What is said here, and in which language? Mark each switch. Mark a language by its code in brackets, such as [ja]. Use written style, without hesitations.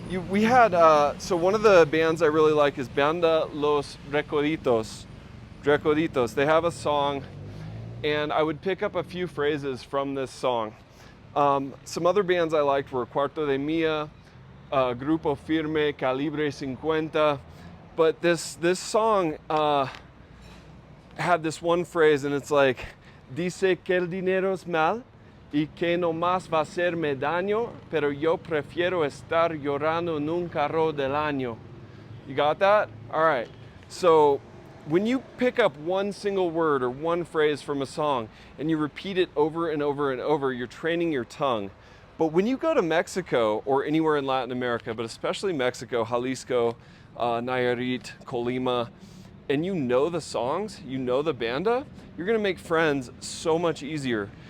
[en] We had, so one of the bands I really like is Banda Los Recoditos. They have a song, and I would pick up a few phrases from this song. Some other bands I liked were Cuarto de Mía, Grupo Firme, Calibre 50. But this song had this one phrase, and it's like, [es] dice que el dinero es mal y que no más va a hacerme daño, pero yo prefiero estar llorando en un carro del año. [en] You got that? All right. So when you pick up one single word or one phrase from a song and you repeat it over and over and over, you're training your tongue. But when you go to Mexico or anywhere in Latin America, but especially Mexico, Jalisco, Nayarit, Colima, and you know the songs, you know the banda, you're gonna make friends so much easier.